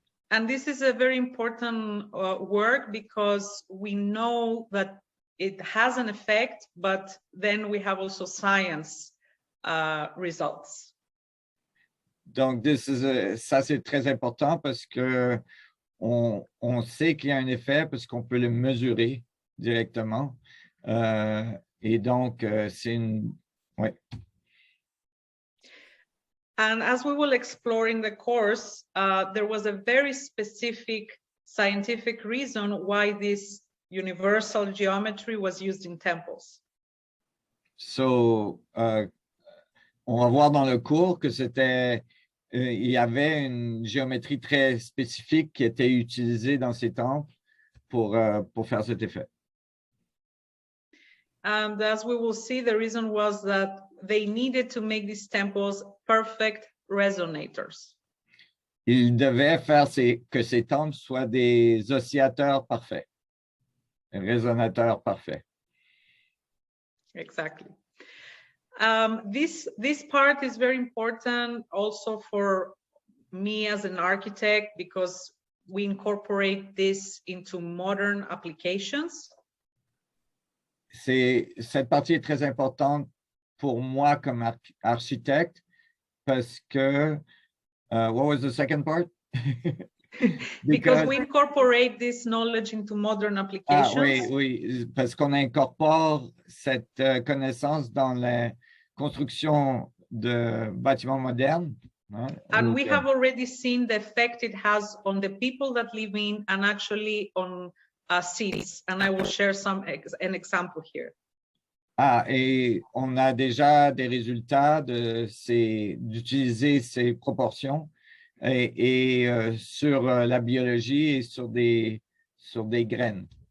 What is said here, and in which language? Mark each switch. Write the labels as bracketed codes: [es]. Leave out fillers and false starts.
[en] And this is a very important work because we know that it has an effect, but then we have also science results. [fr] Donc, ça, c'est très important parce que on sait qu'il y a un effet parce qu'on peut le mesurer directement. Et donc, c'est une... Ouais. [en] And as we will explore in the course, there was a very specific scientific reason why this universal geometry was used in temples. [fr] So, on va voir dans le cours que il y avait une géométrie très spécifique qui était utilisée dans ces temples pour faire cet effet. [en] And as we will see, the reason was that they needed to make these temples perfect resonators. [fr] Ils devaient faire que ces temples soient des oscillateurs parfaits, résonateurs parfaits. [en] Exactly. This part is very important also for me as an architect because we incorporate this into modern applications. [fr] cette partie est très importante pour moi comme architecte parce que, [en] what was the second part? Because we incorporate this knowledge into modern applications. [fr] Oui, parce qu'on incorpore cette connaissance dans la construction de bâtiments modernes. Hein, [en] and we have already seen the effect it has on the people that live in and actually on seeds. And I will share an example here. [fr] Et on a déjà des résultats d'utiliser ces proportions et sur la biologie et sur des graines.